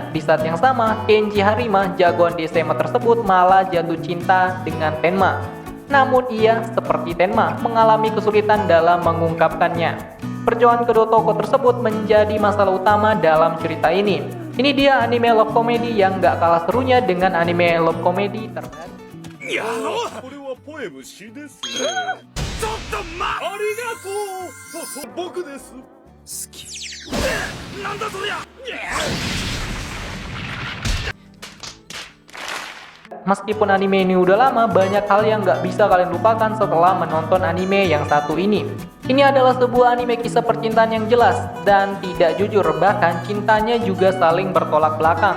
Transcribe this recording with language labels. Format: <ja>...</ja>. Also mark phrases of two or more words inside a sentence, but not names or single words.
<id>Di saat yang sama, Kenji Harima, jagoan di SMA tersebut, malah jatuh cinta dengan Tenma. Namun ia, seperti Tenma, mengalami kesulitan dalam mengungkapkannya. Perjuangan kedua tokoh tersebut menjadi masalah utama dalam cerita ini. Ini dia anime</id> <en>love comedy</en> <id>yang gak kalah serunya dengan anime</id> <en>love comedy</en> <id>terbaru.</id> <ja>いやこれはポエム詩ですねちょっとありがとう僕です好きなんだそりゃ</ja> <id>Meskipun anime ini udah lama, banyak hal yang gak bisa kalian lupakan setelah menonton anime yang satu ini. Ini adalah sebuah anime kisah percintaan yang jelas dan tidak jujur, bahkan cintanya juga saling bertolak belakang.</id>